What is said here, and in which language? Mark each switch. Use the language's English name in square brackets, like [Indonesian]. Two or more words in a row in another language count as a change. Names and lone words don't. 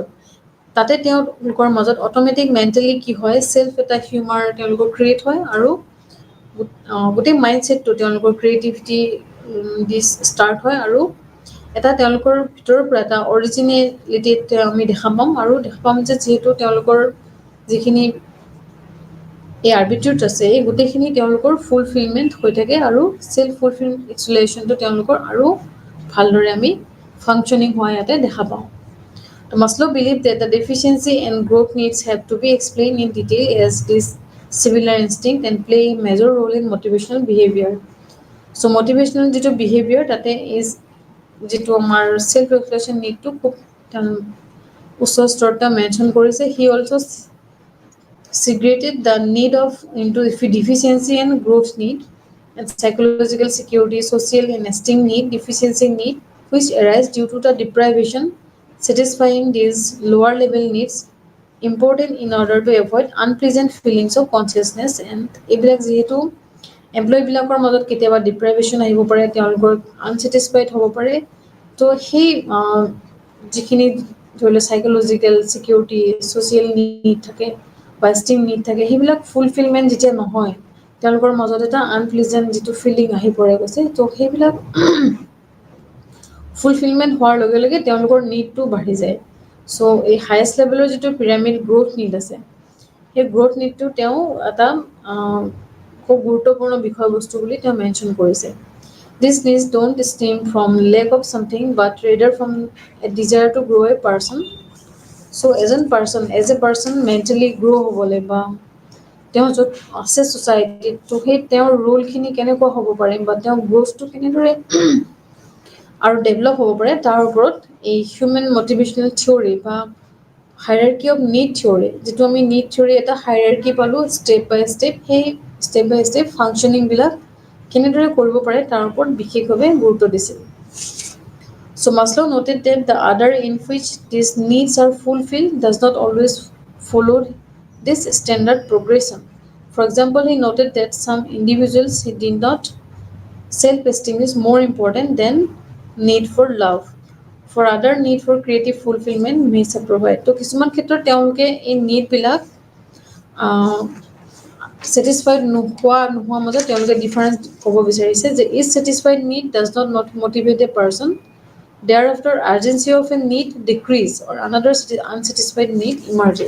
[Assamese] তাতে তেওঁলোকৰ মাজত [English] automatic mentally [Assamese] কি হয়, চেল্ফ এটা হিউমাৰ তেওঁলোকৰ ক্ৰিয়েট হয় আৰু গোটেই মাইণ্ডছেটটো তেওঁলোকৰ ক্ৰিয়েটিভিটি দি ষ্টাৰ্ট হয় আৰু এটা তেওঁলোকৰ ভিতৰৰ পৰা এটা অৰিজিনেলিটিত আমি দেখা পাম, আৰু দেখা পাম যে যিহেতু তেওঁলোকৰ যিখিনি এই আৰ্বিট্ৰিউট আছে এই গোটেইখিনি তেওঁলোকৰ ফুলফিলমেণ্ট হৈ থাকে আৰু [English] self fulfillationটো [Assamese] তেওঁলোকৰ আৰু ভালদৰে আমি ফাংচনিং হোৱা ইয়াতে দেখা পাওঁ। [English] so Maslow believe that the deficiency and growth needs have to be explained in detail as this similar instinct and play a major role in motivational behavior. So motivational [Assamese] যিটো behavior তাতে is যিটো আমাৰ [English] self reflection [Assamese] নিডটো খুব উচ্চ স্তৰটা মেনশ্যন কৰিছে। [English] He also segregated the need of into deficiency and growth need and psychological security, social and esteem need, deficiency need, which arise due to the deprivation. Satisfying these lower level needs important in order to avoid unpleasant feelings of consciousness and এইবিলাক [Assamese] যিহেতু এমপ্লয়ীবিলাকৰ মাজত কেতিয়াবা ডিপ্ৰাইভেশ্যন আহিব পাৰে, তেওঁলোকৰ আনছেটিছফাইড হ'ব পাৰে, তো সেই যিখিনি ধৰি লওক [English] psychological security, social need [Assamese] থাকে বা [English] esteem need [Assamese] থাকে, সেইবিলাক ফুলফিলমেণ্ট যেতিয়া নহয়, তেওঁলোকৰ মাজত এটা আনপ্লিজেণ্ট যিটো ফিলিং আহি পৰে গৈছে, তো সেইবিলাক ফুলফিলমেণ্ট হোৱাৰ লগে লগে তেওঁলোকৰ নিডটো বাঢ়ি যায়। চ' এই [English] highest levelৰ [Assamese] যিটো [English] pyramid growth need [Assamese] আছে, সেই [English] growth needটো [Assamese] তেওঁ এটা খুব গুৰুত্বপূৰ্ণ বিষয়বস্তু বুলি তেওঁ মেনশ্যন কৰিছে। [English] These needs don't stem from lack of something but rather from a desire to grow a person. So as a person mentally grow [Assamese] হ'বলৈ বা তেওঁ য'ত আছে ছ'চাইটিত, তো সেই তেওঁৰ ৰোলখিনি কেনেকুৱা হ'ব পাৰে বা তেওঁৰ গ্ৰ'থটো কেনেদৰে আৰু ডেভেলপ হ'ব পাৰে তাৰ ওপৰত এই [English] human motivational theory [Assamese] বা [English] hierarchy of need theory, [Assamese] যিটো আমি [English] need theory [Assamese] এটা হাইৰাৰ্কি পালোঁ [English] step by step, [Assamese] সেই [English] step by step functioningবিলাক [Assamese] কেনেদৰে কৰিব পাৰে তাৰ ওপৰত বিশেষভাৱে গুৰুত্ব দিছিল। [English] So Maslow noted that the order in which these needs are fulfilled does not always follow this standard progression. For example, he noted that some individuals did not self-esteem is more important than need for love. For other, need for creative fulfillment may provide. [Assamese] তো কিছুমান ক্ষেত্ৰত তেওঁলোকে এই নিডবিলাক ছেটিছফাইড নোহোৱা মাজত তেওঁলোকে ডিফাৰেঞ্চ ক'ব বিচাৰিছে যে [English] is satisfied need does not motivate a person, there after urgency of a need decrease or another unsatisfied need emerges.